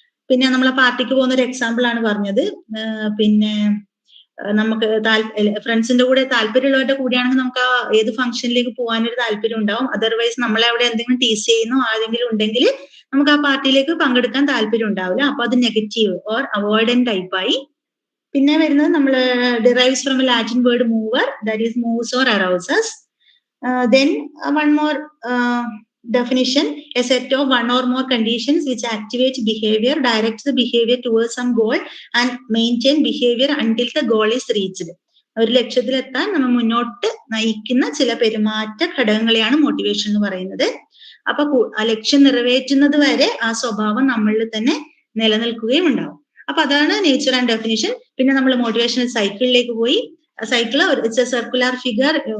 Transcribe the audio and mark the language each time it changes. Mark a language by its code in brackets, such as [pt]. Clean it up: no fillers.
[ml] പിന്നെ നമ്മളെ പാർട്ടിക്ക് പോകുന്ന ഒരു എക്സാമ്പിൾ ആണ് പറഞ്ഞത്. പിന്നെ നമുക്ക് ഫ്രണ്ട്സിന്റെ കൂടെ താല്പര്യമുള്ളവരുടെ കൂടെയാണെങ്കിൽ നമുക്ക് ആ ഏത് ഫംഗ്ഷനിലേക്ക് പോകാനൊരു താല്പര്യം ഉണ്ടാവും. അതർവൈസ് നമ്മളെ അവിടെ എന്തെങ്കിലും ടീസ് ചെയ്യുന്നു ആരെങ്കിലും ഉണ്ടെങ്കിൽ നമുക്ക് ആ പാർട്ടിയിലേക്ക് പങ്കെടുക്കാൻ താല്പര്യം ഉണ്ടാവില്ല. അപ്പൊ അത് നെഗറ്റീവ് ഓർ അവോയ്ഡന്റ് ടൈപ്പായി. പിന്നെ വരുന്നത് നമ്മൾ [en] Derives from a Latin word movere, that is moves or arouses. Then one more definition, a set of one or more conditions which activate behavior, directs the behavior towards some goal and maintain behavior until the goal is reached. [ml] ഒരു ലക്ഷ്യത്തിലെത്താൻ നമ്മൾ മുന്നോട്ട് നയിക്കുന്ന ചില പെരുമാറ്റ ഘടകങ്ങളെയാണ് motivation എന്ന് പറയുന്നത്. അപ്പൊ ആ ലക്ഷ്യം നിറവേറ്റുന്നത് വരെ ആ സ്വഭാവം നമ്മളിൽ തന്നെ നിലനിൽക്കുകയും ഉണ്ടാവും. അപ്പൊ അതാണ് നേച്ചർ ആൻഡ് ഡെഫിനിഷൻ. പിന്നെ നമ്മൾ മോട്ടിവേഷണൽ സൈക്കിളിലേക്ക് പോയി. [en] Cycle, it's a circular figure.